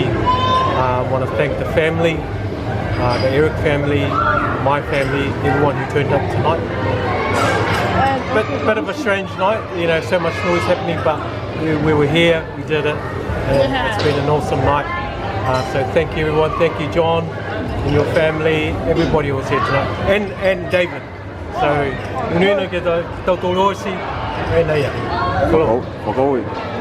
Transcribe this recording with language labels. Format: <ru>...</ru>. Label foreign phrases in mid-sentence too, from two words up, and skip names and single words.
<en>I want to thank the family, the Eric family, my family, everyone who turned up tonight. Bit of a strange night, you know, so much noise happening, but we were here, we did it, and it's been an awesome night. So thank you everyone, thank you John and your family, everybody who was here tonight, and David. So, unuina ke tautou osi, e nei a. Whakaoi.</en>